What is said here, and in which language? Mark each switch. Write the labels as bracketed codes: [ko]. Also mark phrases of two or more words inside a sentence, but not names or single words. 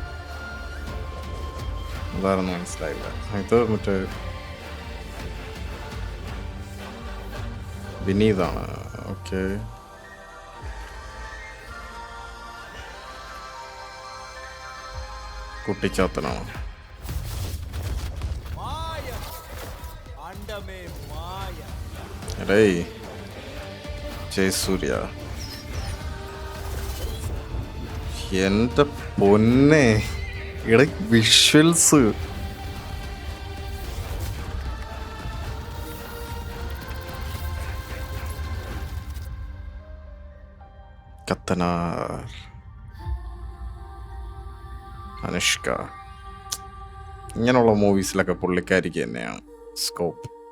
[ml] അതായിരുന്നു മനസ്സിലായില്ല. ഇത് മറ്റേ വിനീതാണ്. ഓക്കെ, കുട്ടിച്ചാത്തനാണ്. [ta] மாயம் அண்டமே மாயம். [ml] എടേ ജയസൂര്യ, എന്റെ പൊന്നെ, ഇവിടെ വിഷ്വൽസ് കത്തനാർ, അനുഷ്ക, ഇങ്ങനെയുള്ള മൂവീസിലൊക്കെ പുള്ളിക്കാരിക്ക് തന്നെയാണ് സ്കോപ്പ്.